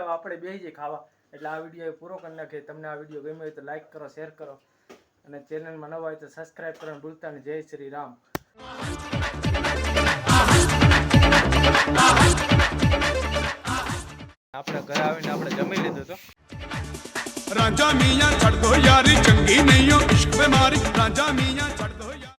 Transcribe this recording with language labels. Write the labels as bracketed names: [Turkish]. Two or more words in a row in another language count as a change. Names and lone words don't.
[Gujarati] હવે આપણે બેસી જઈએ ખાવા એટલે આ વિડીયો પૂરો કરી નાખીએ. તમને આ વિડીયો ગમ્યો હોય તો લાઈક કરો શેર કરો અને ચેનલમાં નવા હોય તો સબસ્ક્રાઈબ કરવાનું ભૂલતા નહીં. જય શ્રી રામ. આપણે ઘરે આવીને આપણે જમી લીધું તો [Punjabi] ਰਾਜਾ ਮੀਆਂ ਚੜ੍ਹ ਦੋ ਯਾਰੀ ਚੰਗੀ ਨਹੀਂ ਹੋ ਇਸ਼ਕ ਪੇ ਮਾਰੀ ਰਾਜਾ ਮੀਆਂ ਚੜ੍ਹ ਦੋ।